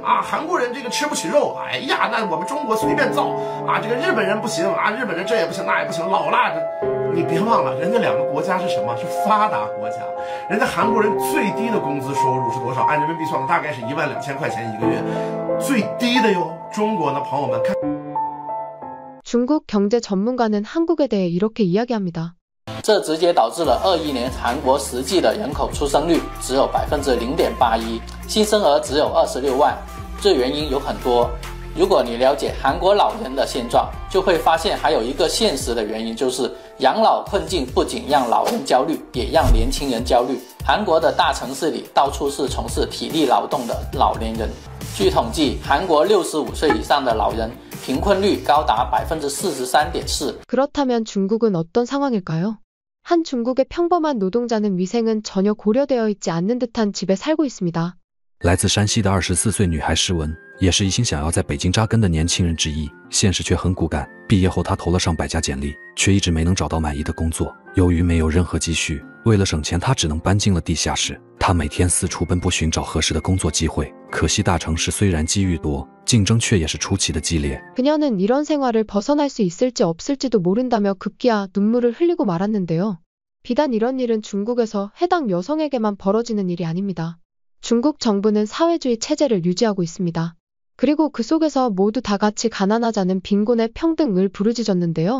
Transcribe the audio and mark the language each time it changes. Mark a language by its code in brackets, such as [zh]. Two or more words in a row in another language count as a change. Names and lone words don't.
[zh] 啊，韩国人这个吃不起肉，哎呀，那我们中国随便造啊，这个日本人不行啊，日本人这也不行那也不行，老辣的。你别忘了，人家两个国家是什么？是发达国家。人家韩国人最低的工资收入是多少？按人民币算的，大概是12000块钱一个月，最低的哟。中国的朋友们看。 [ko] 중국 경제 전문가는 한국에 대해 이렇게 이야기합니다. [zh] 这直接导致了21年韩国实际的人口出生率只有0.81%，新生儿只有26万。这原因有很多。如果你了解韩国老人的现状，就会发现还有一个现实的原因，就是养老困境不仅让老人焦虑，也让年轻人焦虑。韩国的大城市里到处是从事体力劳动的老年人。据统计，韩国65岁以上的老人贫困率高达43.4%。 [ko] 그렇다면 중국은 어떤 상황일까요? 한 중국의 평범한 노동자는 위생은 전혀 고려되어 있지 않는 듯한 집에 살고 있습니다. [zh] 来自山西的24岁女孩诗文，也是一心想要在北京扎根的年轻人之一，现实却很骨感。毕业后，她投了上百家简历，却一直没能找到满意的工作。由于没有任何积蓄，为了省钱，她只能搬进了地下室。她每天四处奔波寻找合适的工作机会，可惜大城市虽然机遇多，竞争却也是出奇的激烈。 [ko] 그녀는 이런 생활을 벗어날 수 있을지 없을지도 모른다며 급기야 눈물을 흘리고 말았는데요. 비단 이런 일은 중국에서 해당 여성에게만 벌어지는 일이 아닙니다. 중국 정부는 사회주의 체제를 유지하고 있습니다. 그리고 그 속에서 모두 다 같이 가난하자는 빈곤의 평등을 부르짖었는데요.